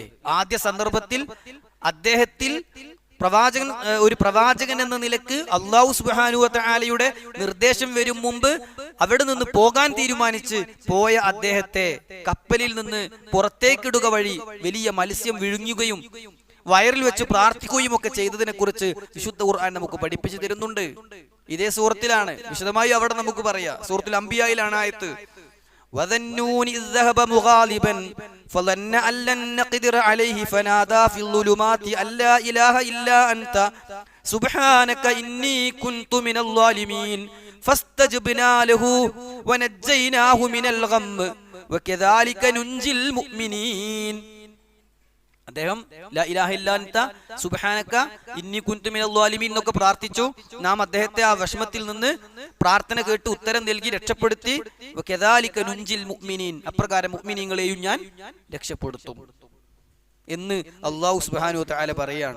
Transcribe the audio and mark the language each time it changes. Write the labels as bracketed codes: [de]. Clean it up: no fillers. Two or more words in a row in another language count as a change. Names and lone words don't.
[ml] ആദ്യ സന്ദർഭത്തിൽ അദ്ദേഹത്തിൽ ഒരു പ്രവാചകൻ എന്ന നിലക്ക് [ar] الله سبحانه وتعالى [ml] നിർദ്ദേശം വരും മുമ്പ് അവിടെ നിന്ന് പോകാൻ തീരുമാനിച്ച് പോയ അദ്ദേഹത്തെ കപ്പലിൽ നിന്ന് പുറത്തേക്കിടുക വഴി വലിയ മത്സ്യം വിഴുങ്ങുകയും വയറിൽ വെച്ച് പ്രാർത്ഥിക്കുകയും ഒക്കെ ചെയ്തതിനെ കുറിച്ച് വിശുദ്ധ ഖുർആൻ നമുക്ക് പഠിപ്പിച്ചു തരുന്നുണ്ട്. ഇതേ സൂറത്തിലാണ്, വിശദമായി അവിടെ നമുക്ക് പറയാം. സൂറത്തുൽ അംബിയായിലാണ് ആയത്ത്. [ar] وذنون إذ ذهب مغاضبا فظن أن لن نقدر عليه فنادى في الظلمات أن لا إله إلا أنت سبحانك إني كنت من الظالمين فاستجبنا له ونجيناه من الغم وكذلك ننجي المؤمنين. [ml] അദ്ദേഹം [ar] لا إله إلا أنت سبحانك إني كنت من الظالمين [ml] എന്നൊക്കെ പ്രാർത്ഥിച്ചു. നാം അദ്ദേഹത്തെ ആ വിഷമത്തിൽ നിന്ന് പ്രാർത്ഥന കേട്ട് ഉത്തരം നൽകി രക്ഷപ്പെടുത്തി. [ar] وكذلك ننجي المؤمنين, [ml] അപ്രകാരം മുഅ്മിനീങ്ങളെയും ഞാൻ രക്ഷപ്പെടുത്തും എന്ന് [ar] الله سبحانه وتعالى [ml] പറയാണ്.